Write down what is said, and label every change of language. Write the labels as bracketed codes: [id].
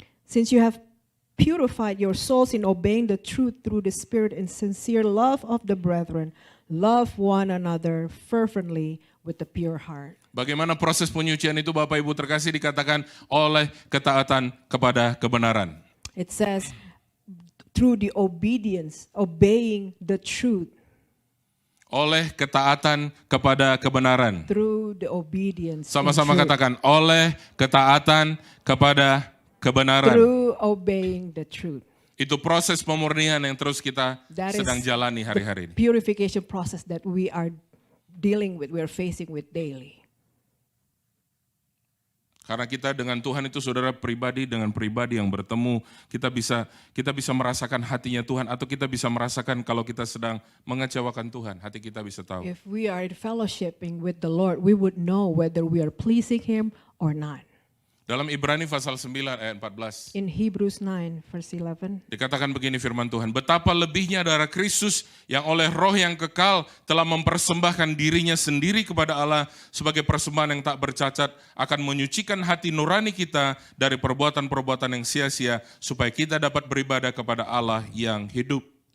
[en] Since you have purified your souls in obeying the truth through the Spirit and sincere love of the brethren, love one another fervently with a pure heart. [id] Bagaimana proses penyucian itu Bapak Ibu terkasih dikatakan oleh ketaatan kepada kebenaran. [en] It says, through the obedience, obeying the truth. [id] Oleh ketaatan kepada kebenaran. [en] Through the obedience. [id] Sama-sama [en] and truth. [id] katakan, oleh ketaatan kepada kebenaran. [en] Through obeying the truth. [id] Itu proses pemurnian yang terus kita [en] That is [id] sedang jalani hari-hari ini. [en] Purification process that we are dealing with, we are facing with daily. [id] Karena kita dengan Tuhan itu saudara pribadi dengan pribadi yang bertemu, kita bisa merasakan hatinya Tuhan, atau kita bisa merasakan kalau kita sedang mengecewakan Tuhan, hati kita bisa tahu. [en] If we are fellowshipping with the Lord, we would know whether we are pleasing Him or not. [id] Dalam Ibrani pasal 9 ayat 14. [en] In Hebrews 9 verse 11. [id] Dikatakan begini firman Tuhan, betapa lebihnya darah Kristus yang oleh roh yang kekal telah mempersembahkan dirinya sendiri kepada Allah sebagai persembahan yang tak bercacat, akan menyucikan hati nurani kita dari perbuatan-perbuatan yang sia-sia supaya kita dapat beribadah kepada Allah yang hidup.